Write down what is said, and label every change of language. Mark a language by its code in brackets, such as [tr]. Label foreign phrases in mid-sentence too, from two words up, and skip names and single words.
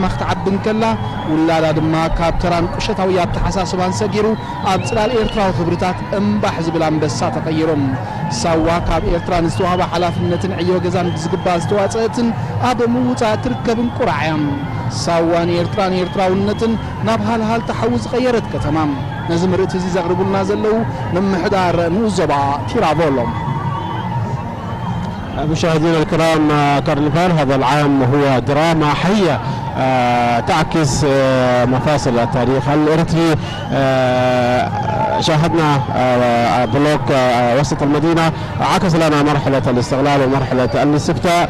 [ti] ክትዓብን ከላ ውላዳ ድማ ካብ ተራን ቁሸታዊ ኣተሓሳስባን ሰጊሩ ኣብ ጽላል ኤርትራዊ ክብርታት እምባሕ ዝብል ኣንበሳ ተቐይሮም ሳዋ ካብ ኤርትራ ንዝተዋህበ ሓላፍነትን ዕዮ ገዛን ብዝግባእ ዝተዋፅአትን ኣብ ምውፃእ ትርከብን ቁራዕያም ሳዋን ኤርትራውነትን ናብ ሃልሃል ተሓዊ ዝቐየረት ከተማ ነዚ ምርኢት እዚ ዘቕርቡልና ዘለው ምምሕዳር ንዞባ ቲራቮሎም. [ar] مشاهدينا الكرام كارنفال هذا العام هو دراما حية تعكس مفاصل التاريخ الإريتري. شاهدنا بلوك وسط المدينة عكس لنا مرحلة الاستغلال ومرحلة الاستفتاء.